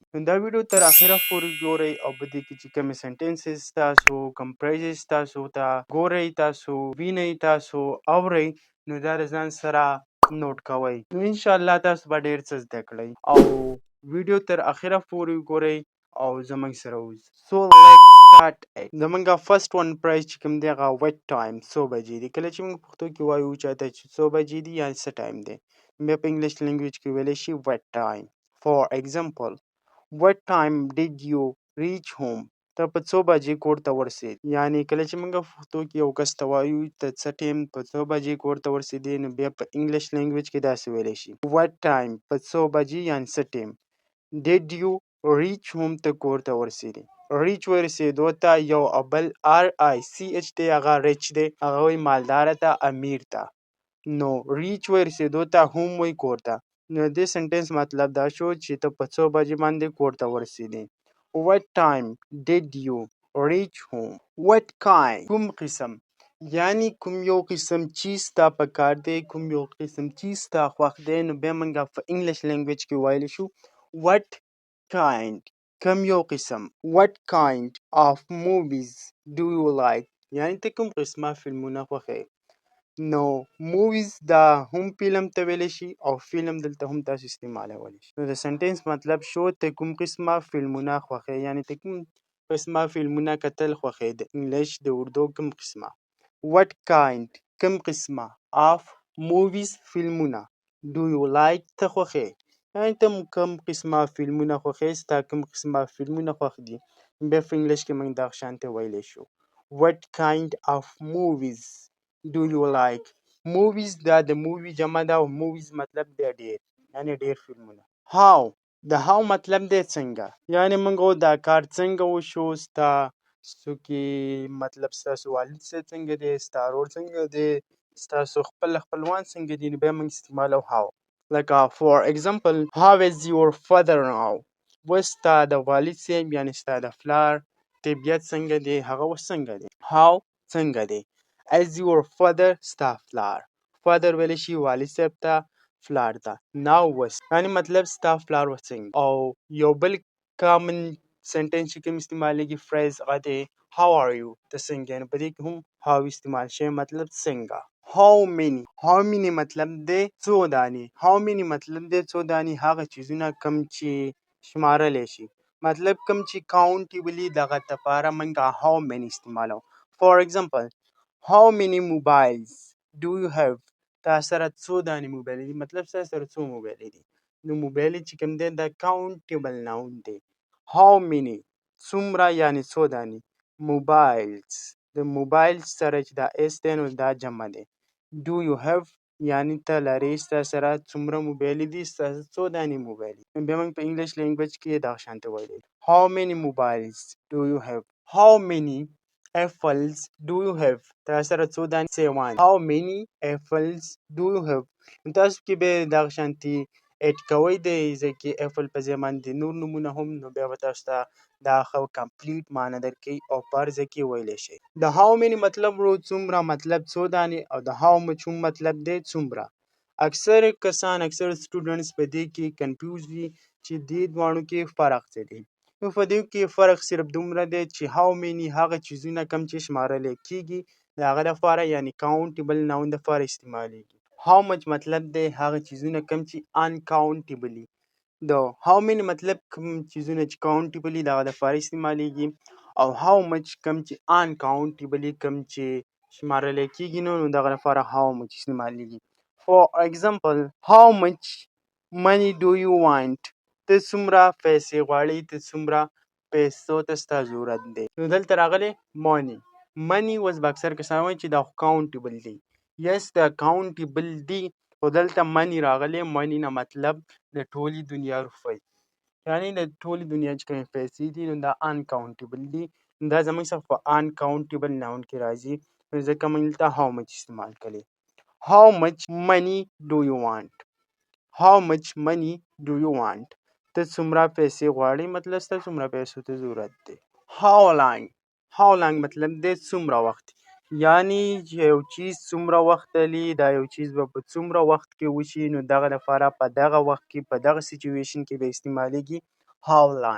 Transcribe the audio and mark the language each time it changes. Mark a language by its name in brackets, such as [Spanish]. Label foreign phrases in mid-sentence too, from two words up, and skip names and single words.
[Pashto] نو دا ویډیو تر اخره پورې ګورئ او په دې کې چې کومې سنټنسز تاسو کوم پرایزز تاسو ته ګورئ تاسو وینئ تاسو اورئ نو دا د ځان سره نوٹ کوئ. نو انشاءالله تاسو به ډېر څه زده کړئ او ویډیو تر اخره پورې ګورئ او زموږ سره اوسئ. [English] So let's start it. [Pashto] زموږ [English] first one phrase [Pashto] چې کوم دی هغه [English] what time [Pashto] څو بجې دی. کله چې موږ پښتو کې وایو چاته چې څو بجې دي یا څه ټایم دی بیا په [English] English language [Pashto] کې ویلی شي [English] what time. for example what time did you reach home. [Pashto] ته په څو بجې کور ته ورسېد. یعنې کله چې موږ پښتو کې یو کس ته وایو ته څه ټایم په څو بجې کور ته ورسېدې نو بیا په [English] English language [Pashto] کې داسې ویلی شي [English] what time [Pashto] په څو بجې یعنې څه ټایم. [English] did you reach home [Pashto] ته کور ته ورسېدې. ریچ ورسېدو ته یو بل RICH دی هغه ریچ دی هغه وایي مالداره ته امیر ته. نو ریچ ورسېدو ته هم وایي کور ته. نو د دې سنټنس مطلب دا شو چې ته په څو بجې باندې کور ته ورسېدې. [English] what time did you reach home. what kind [Pashto] کوم قسم یعنی کوم یو قسم چیز ته پکار دی کوم یو قسم چیز ته خوښ دی نو بیا موږ په [English] English language [Pashto] کې ویلی شو [English] what kind [Pashto] کوم یو قسم. [English] what kind of movies do you like [Pashto] یعنی ته کوم قسمه فلمونه خوښوې. نو موویز دا هم فلم ته ویلی شي او فلم دلته هم تاسو استعمالولی شي. نو د سنټنس مطلب شو ته کوم قسمه فلمونه خوښوې یعنی ته کوم قسمه فلمونه کتل خوښوې د انګلیش د اردو کوم قسمه. [English] what kind [Pashto] کوم قسمه [English] of movies [Pashto] فلمونه [English] do you like [Pashto] ته خوښوې یعنی ته کوم قسمه فلمونه خوښوې ستا کوم قسمه فلمونه خوښ دي بیا په انګلیش کې موږ دغه شانتې ویلی شو [English] what kind of movies do you like. [Pashto] movies دا د مووي جمع ده او موویز مطلب دی ډیر یعنی ډیر فلمونه. how د how مطلب دی څنګه یعنی موږ دا کار څنګه وشو ستا څوکې مطلب ستاسو والد صاحب څنګه دی ستا ورور څنګه دی ستاسو خپلوان څنګه دي نو بیا موږ استعمالو how. [English] لکه for example how is your father now. [Pashto] اوس ستا د والد صاحب یعنې ستا د پلار طبیعت څنګه دی، هغه اوس څنګه دی. how څنګه دی. [English] as your father [Pashto] ستا پلار. father ویلی شي والد صاحب ته، پلار ته. now اوس یعنې مطلب ستا پلار اوس څنګه. او یو بل کامن سنټنس چې کوم استعمالیږي فریز هغه دی [English] how are you [Pashto] ته څنګه یې. نو په دې کې هم how استعمال شوی مطلب څنګه. [English] how many [Pashto] مطلب دی څو دانې. [English] how many [Pashto] مطلب دی څو دانې هغه چیزونه کم چې شمارلی شي. مطلب کم چې کاونټیبلی دغه دپاره موږ [English] how many [Pashto] استعمالوو. [English] for example how many mobiles do you have [Pashto] تا سره څو دانې موبایل دي. مطلب ستا سره څو موبایل دي. نو موبایل چې کوم دی دا [English] countable noun [Pashto] دی. [English] how many [Pashto] څومره یعنې څو دانې. mobiles د موبایل سره چې دا اس دی نو دا جمع دی. [English] do you have [Pashto] یعنې ته لرې ستا سره څومره موبایل دي، ستا سره څو دانې موبایل دي. بیا موږ په [English] English language [Pashto] کې دغه شانته ویلی [English] how many mobiles do you have. how many apples do you have [Pashto] تا سره څو دانې سیوان. [English] how many apples do you have. [Pashto] نو تاسو کې به دغه شانتي ایډ کوئ د ځکه اپل په ځای باندې نور نومونه هم، نو بیا به تاسو ته دا خو کمپلیټ معنی درکوي او په هر ځای کې ویلی شئ. د [English] how many [Pashto] مطلب ورو څومره مطلب څو دانې، او د [English] how much [Pashto] هم مطلب دی څومره. اکثر کسان اکثر سټوډنټس په دې کې کنفیوز وي چې دې دواړو کې فرق څه دی. نو په دې کې فرق صرف دومره دی چې [English] how many [Pashto] هغه چیزونه کم چې شمارلی کېږي د هغه لپاره یعنې [English] countable noun [Pashto] دپاره استعمالیږي. [English] how much [Pashto] مطلب دی هغه چیزونه کم چې uncountably. د [English] how many [Pashto] مطلب کوم چیزونه چې کاونټیبلی د هغه لپاره استعمالیږي، او [English] how much [Pashto] کم چې uncountably کم چې شمارلی کېږي نو دغه لپاره [English] how much [Pashto] استعمالیږي. [English] for example how much money do you want [Pashto] ته څومره پیسې غواړې، ته څومره پیسو ته ستا ضرورت دی. نو دلته راغلی money اوس به اکثر کسان وایي چې دا خو کاونټیبل دی. یس دا کاونټیبل دی، خو دلته money راغلی. money نه مطلب د ټولې دنیا روپۍ، یعنې د ټولې دنیا چې کومې پیسې دي نو دا انکاونټیبل دي. دا زموږ څخه په [English] uncountable noun [Pashto] کې راځي، نو ځکه موږ دلته [English] how much [Pashto] استعمال کړی. [English] how much money do you want. how much money do you want [Pashto] ته څومره پیسې غواړې، مطلب ستا څومره پیسو ته ضرورت دی. [English] how long [Pashto] مطلب دی څومره وخت، یعنی یو چیز څومره وخت لري، دا یو چیز به په څومره وخت کې وشي، نو دغه لپاره په دغه وخت کې په دغه سچویشن کې به استعمالیږي [English] how long.